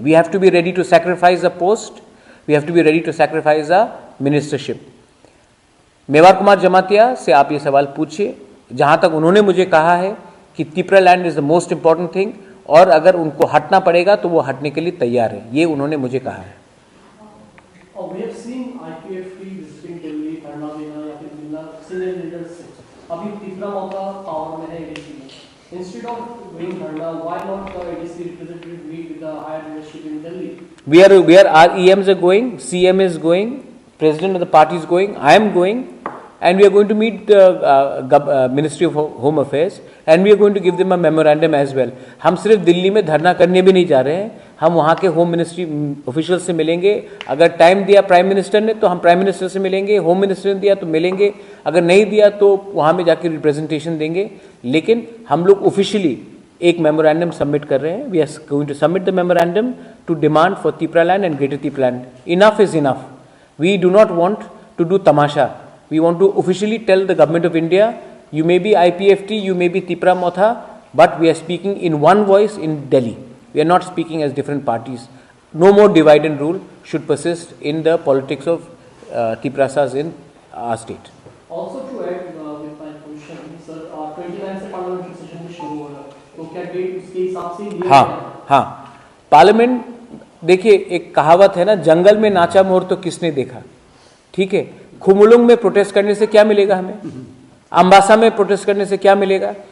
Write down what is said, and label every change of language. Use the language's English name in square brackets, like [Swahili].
[English] We have to be ready to sacrifice a post, we have to be ready to sacrifice a ministership. [Hindi] Mewar Kumar Jamatia से आप ये सवाल पूछिए. जहां तक उन्होंने मुझे कहा है कि [English] Tipraland is the most important thing [Hindi] और अगर उनको हटना पड़ेगा तो वो हटने के लिए तैयार है, ये उन्होंने मुझे कहा है. [English] We have seen IPFT visiting Delhi, [Hindi] धरना देना या फिर मिलना [English] senior leaders [Hindi] से. अभी तीसरा मौका पावर में है ADC में. [English] Instead of doing dharna, why not the ADC representative meet with the higher leadership in Delhi? Our EMs are going, CM is going, President of the party is going, I am going, and we are going to meet the Ministry of Home Affairs and we are going to give them a memorandum as well. [Hindi] हम सिर्फ दिल्ली में धरना करने भी नहीं जा रहे हैं, हम वहाँ के होम मिनिस्ट्री ऑफिशियल से मिलेंगे. अगर टाइम दिया प्राइम मिनिस्टर ने तो हम प्राइम मिनिस्टर से मिलेंगे, होम मिनिस्टर ने दिया तो मिलेंगे, अगर नहीं दिया तो वहाँ में जाके रिप्रेजेंटेशन देंगे. लेकिन हम लोग ऑफिशियली एक मेमोरेंडम सबमिट कर रहे हैं. [English] We are going to submit the memorandum to demand for Tipraland and greater Tipraland. Enough is enough. We do not want to do tamasha. We want to officially tell the government of India, you may be IPFT, you may be Tipra Motha, but we are speaking in one voice in Delhi. We are not speaking as different parties. No more divide and rule should persist in the politics of Tiprasas in our state. Also to add with my question, sir, [Hindi] 29 से [English] parliamentary session [Hindi] भी शुरू होगा, तो क्या date उसके हिसाब से लिया हाँ हाँ. पार्लियामेंट देखिए, एक कहावत है ना, जंगल में नाचा मोर तो किसने देखा. ठीक है, खुमुलुंग में प्रोटेस्ट करने से क्या मिलेगा हमें, अम्बासा में प्रोटेस्ट करने से क्या मिलेगा.